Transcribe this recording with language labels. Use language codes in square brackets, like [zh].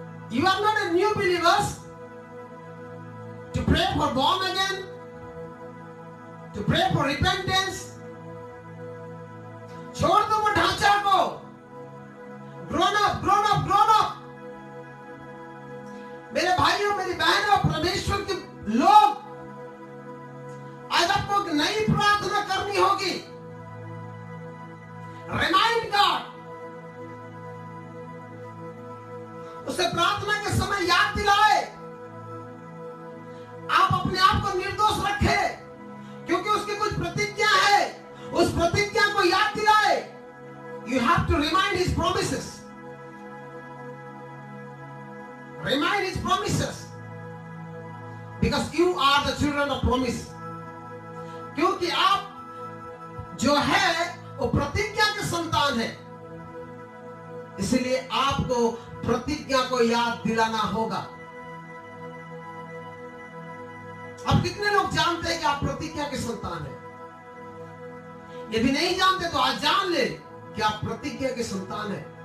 [en] You are not a new believers to pray for born again, to pray for repentance. [hi] छोड़ दो वो ढांचा को। [en] Grown up, grown up, grown up. [hi] मेरे भाइयों, मेरी बहनों, परमेश्वर के लोग, आज आपको एक नई प्रार्थना करनी होगी। [en] remind God, [hi] उसे प्रार्थना के समय याद दिलाए। आप अपने आप को निर्दोष रखे, क्योंकि उसकी कुछ प्रतिज्ञा है, उस प्रतिज्ञा को याद दिलाए। [en] You have to remind his promises. Remind his promises, because you are the children of promise. [hi] क्योंकि आप जो है वो प्रतिज्ञा के संतान है, इसलिए आपको प्रतिज्ञा को याद दिलाना होगा। अब कितने लोग जानते हैं कि आप प्रतिज्ञा के संतान हैं? यदि नहीं जानते तो आज जान ले कि आप प्रतिज्ञा के संतान हैं।